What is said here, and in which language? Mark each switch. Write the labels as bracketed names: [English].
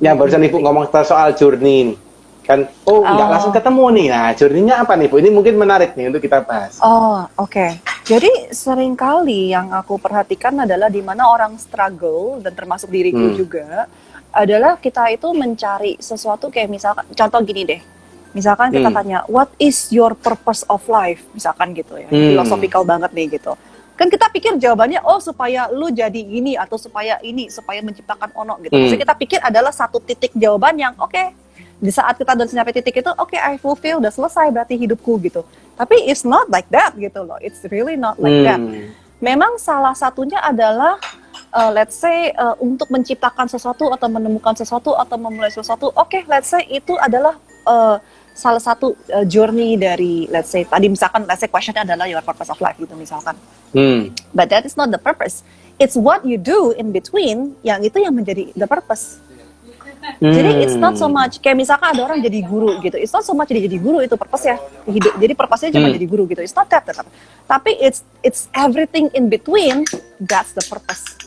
[Indonesian] Yang barusan Ibu ngomong soal journey ini. Kan, nggak langsung ketemu nih. Nah, journey-nya apa nih Bu? Ini mungkin menarik nih untuk kita bahas. Oke. Jadi seringkali yang aku perhatikan adalah di mana orang struggle, dan termasuk diriku juga, adalah kita itu mencari sesuatu kayak misalkan, contoh gini deh. Misalkan kita tanya, [English] what is your purpose of life? [Indonesian] Misalkan gitu ya, philosophical banget nih gitu. Kan kita pikir jawabannya, supaya lu jadi ini, atau supaya menciptakan ono gitu. Maksudnya kita pikir adalah satu titik jawaban yang di saat kita udah sampai titik itu, [English] I fulfill, [Indonesian] udah selesai berarti hidupku gitu. [English] Tapi it's not like that [Indonesian] gitu loh. [English] It's really not like that. [Indonesian] Memang salah satunya adalah [English] let's say [Indonesian] untuk menciptakan sesuatu atau menemukan sesuatu atau memulai sesuatu. [English] Let's say [Indonesian] itu adalah salah satu journey dari, [English] let's say [Indonesian] tadi misalkan questionnya adalah [English] your purpose of life [Indonesian] gitu misalkan. [English] But that is not the purpose. It's what you do in between [Indonesian] yang itu yang menjadi [English] the purpose. [Indonesian] Jadi [English] it's not so much [Indonesian] kayak misalkan ada orang jadi guru gitu. [English] It's not so much [Indonesian] jadi guru itu purpose-nya hidup. Jadi purpose-nya cuma jadi guru gitu. [English] It's not that. Tapi it's everything in between, that's the purpose.